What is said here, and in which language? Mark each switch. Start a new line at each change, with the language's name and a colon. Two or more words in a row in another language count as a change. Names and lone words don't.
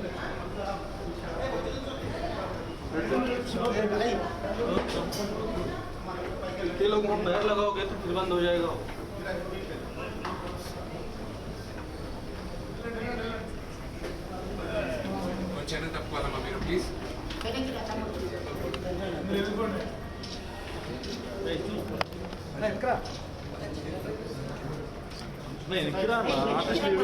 English: Hey.
Hindi: ये लोग हम पैर लगाओगे तो फिर बंद हो जाएगा.
Telugu: కొంచెం తప్పుకోవాలమ్మా మీరు ప్లీజ్.
Hindi: नहीं निकला आर्टिस्ट